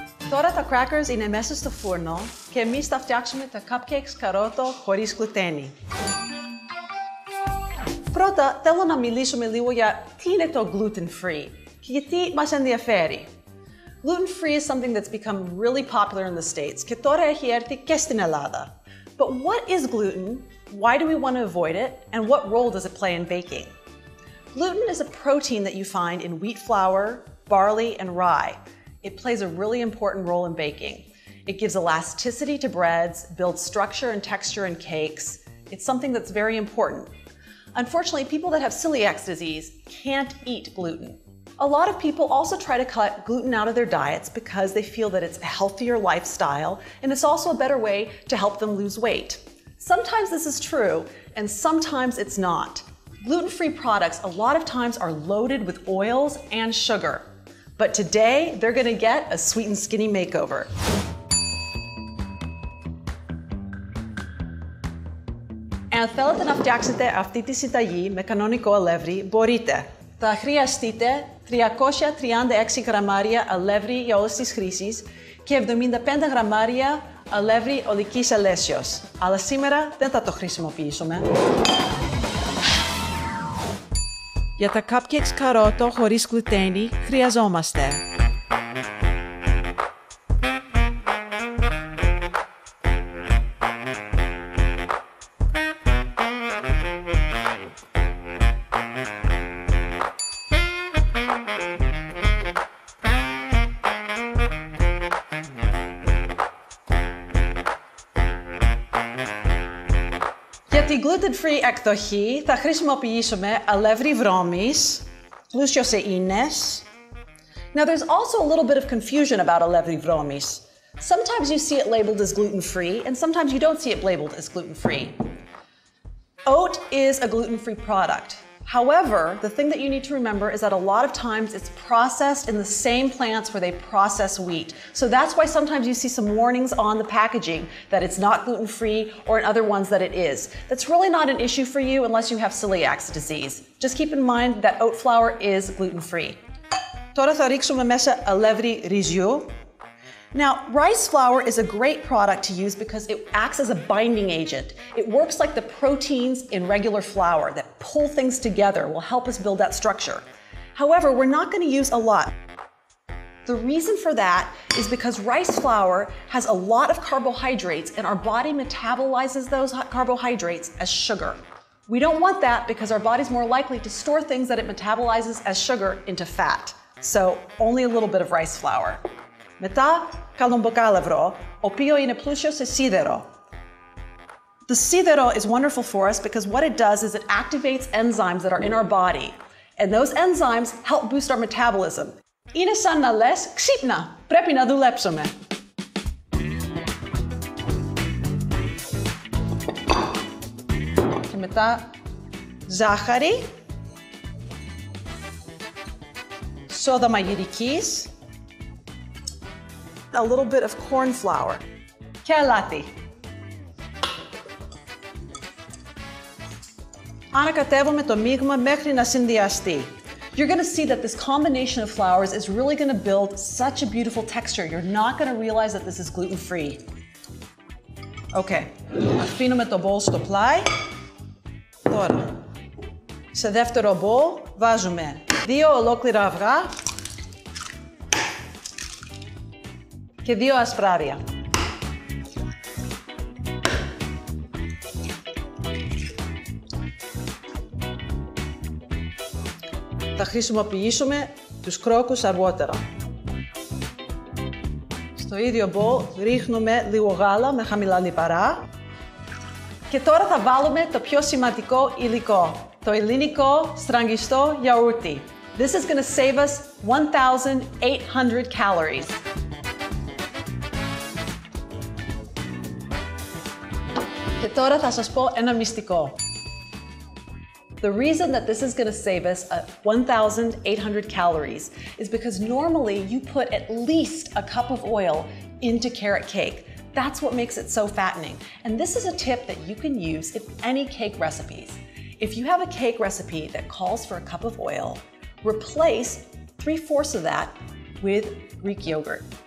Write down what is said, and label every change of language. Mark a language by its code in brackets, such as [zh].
[el] Τώρα τα crackers είναι μέσα στο φούρνο και εμείς θα φτιάξουμε τα cupcakes καρότο χωρίς γλουτένι. Πρώτα θέλω να μιλήσουμε λίγο για τι είναι το gluten-free και γιατί μας ενδιαφέρει. [en] Gluten-free is something that's become really popular in the States [el] και τώρα έχει έρθει και στην Ελλάδα. [en] But what is gluten? Why do we want to avoid it? And what role does it play in baking? Gluten is a protein that you find in wheat flour, barley, and rye. It plays a really important role in baking. It gives elasticity to breads, builds structure and texture in cakes. It's something that's very important. Unfortunately, people that have celiac disease can't eat gluten. A lot of people also try to cut gluten out of their diets because they feel that it's a healthier lifestyle and it's also a better way to help them lose weight. Sometimes this is true and sometimes it's not. Gluten-free products a lot of times are loaded with oils and sugar. But today, they're gonna get a sweet and skinny makeover. [el] Αν θέλετε να φτιάξετε αυτή τη συνταγή με κανονικό αλεύρι, μπορείτε. Θα χρειαστείτε 336 γραμμάρια αλεύρι για όλες τις χρήσεις και 75 γραμμάρια αλεύρι ολικής αλέσεως. Αλλά σήμερα δεν θα το χρησιμοποιήσουμε. Για τα cupcakes καρότο χωρίς γλουτένι χρειαζόμαστε Για την gluten-free εκδοχή θα χρησιμοποιήσουμε αλεύρι βρώμης, πλούσιο σε ίνες. [en] Now there's also a little bit of confusion about [el] αλεύρι βρώμης. [en] Sometimes you see it labeled as gluten-free and sometimes you don't see it labeled as gluten-free. Oat is a gluten-free product. However, the thing that you need to remember is that a lot of times it's processed in the same plants where they process wheat. So that's why sometimes you see some warnings on the packaging that it's not gluten-free or in other ones that it is. That's really not an issue for you unless you have celiac disease. Just keep in mind that oat flour is gluten-free. [el] Τώρα θα ρίξουμε μέσα αλεύρι ρυζιού. [en] Now, rice flour is a great product to use because it acts as a binding agent. It works like the proteins in regular flour that pull things together, will help us build that structure. However, we're not going to use a lot. The reason for that is because rice flour has a lot of carbohydrates and our body metabolizes those carbohydrates as sugar. We don't want that because our body's more likely to store things that it metabolizes as sugar into fat. So, only a little bit of rice flour. [el] Μετά, καλομποκάλευρο, οποίο είναι πλούσιο σε σίδερο. [en] The σίδερο is wonderful for us because what it does is it activates enzymes that are in our body. And those enzymes help boost our metabolism. [el] Είναι σαν να λες, ξύπνα, πρέπει να δουλέψουμε. Και μετά, ζάχαρη, σόδα μαγειρικής, [en] a little bit of corn flour. [el] Και αλάτι. Ανακατεύουμε το μείγμα μέχρι να συνδυαστεί. [en] You're going to see that this combination of flours is really going to build such a beautiful texture. You're not going to realize that this is gluten-free. Okay. [el] Αφήνουμε το bowl στο πλάι. Τώρα, σε δεύτερο bowl βάζουμε 2 ολόκληρα αυγά και 2 ασπράρια. Θα χρησιμοποιήσουμε τους κρόκους αργότερα. Στο ίδιο bowl ρίχνουμε λίγο γάλα με χαμηλά λιπαρά. Και τώρα θα βάλουμε το πιο σημαντικό υλικό, το ελληνικό στραγγιστό γιαούρτι. [en] This is going to save us 1,800 calories. [el] Και τώρα θα σας πω ένα μυστικό. [en] The reason that this is going to save us 1,800 calories is because normally you put at least a cup of oil into carrot cake. That's what makes it so fattening. And this is a tip that you can use in any cake recipes. If you have a cake recipe that calls for a cup of oil, replace 3/4 of that with Greek yogurt.